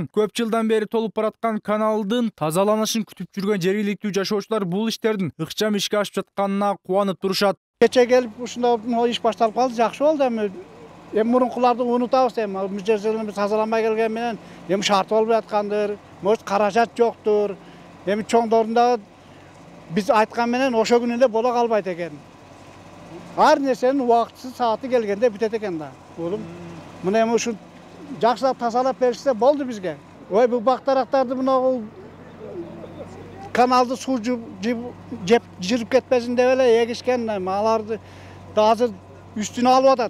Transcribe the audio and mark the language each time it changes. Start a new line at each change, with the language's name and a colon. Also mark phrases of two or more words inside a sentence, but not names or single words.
Kyrgyz: Көп жылдан бери толуп бараткан каналдын тазаланышын күтүп жүргөн жергиликтүү жашоочулар бул иштердин ыкчам ишке ашып жатканына кубанып турушат. Кече келип ушундай иш башталып калды, жакшы болду. Эми мурункуларды унутабыз эми. Бул жерди тазаланбай келген менен эми шарт болуп жаткандыр, может каражат жоктур. Эми чоңдорунда biz aytkan menен ошо күнү эле боло калбайт экен. Ар нерсенин убактысы сааты келгенде бүтөт экен да. Улум, мына эми ушу жакшылап тазалап беришсе болду бизге. Ой, бул бактарактарды мына каналды суу жирип кетпесин деп эле эгишкен, аларды да азыр үстүнө алып атат.